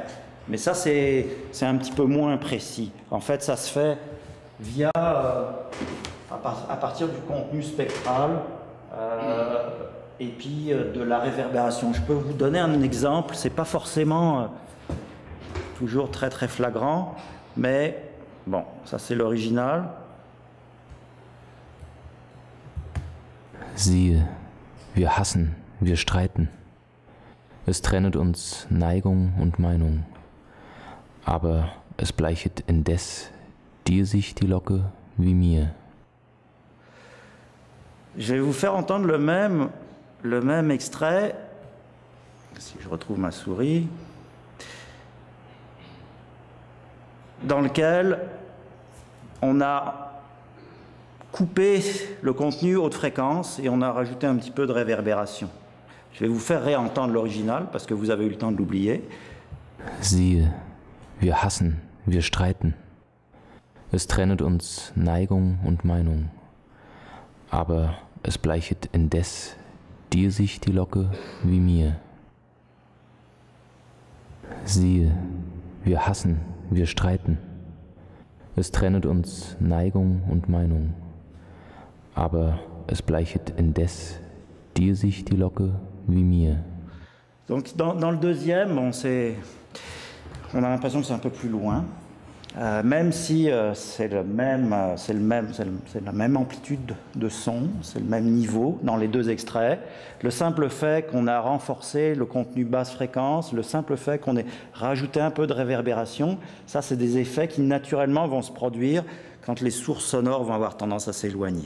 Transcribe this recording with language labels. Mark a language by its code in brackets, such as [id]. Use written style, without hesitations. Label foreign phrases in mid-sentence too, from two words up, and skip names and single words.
[fr] Mais ça, c'est un petit peu moins précis. En fait, ça se fait via, à partir du contenu spectral et puis de la réverbération. Je peux vous donner un exemple, c'est pas forcément toujours très très flagrant, mais bon, ça c'est l'original. [de] Siehe, wir hassen, wir streiten. Es trennet uns Neigung und Meinung. Aber es bleichet indes dir sich die Locke wie mir. [fr] Je vais vous faire entendre le même extrait, si je retrouve ma souris, dans lequel on a coupé le contenu haute fréquence et on a rajouté un petit peu de réverbération. Je vais vous faire réentendre l'original parce que vous avez eu le temps de l'oublier. [de] Siehe, wir hassen, wir streiten. Es trennet uns Neigung und Meinung. Aber es bleichet indes dir sich die Locke wie mir. Siehe, wir hassen, wir streiten. Es trennet uns Neigung und Meinung. Aber es bleichet indes dir sich die Locke wie mir. [fr] Donc dans le deuxième, on a l'impression que c'est un peu plus loin, même si c'est la même amplitude de son, c'est le même niveau dans les deux extraits. Le simple fait qu'on a renforcé le contenu basse fréquence, le simple fait qu'on ait rajouté un peu de réverbération, ça c'est des effets qui naturellement vont se produire quand les sources sonores vont avoir tendance à s'éloigner.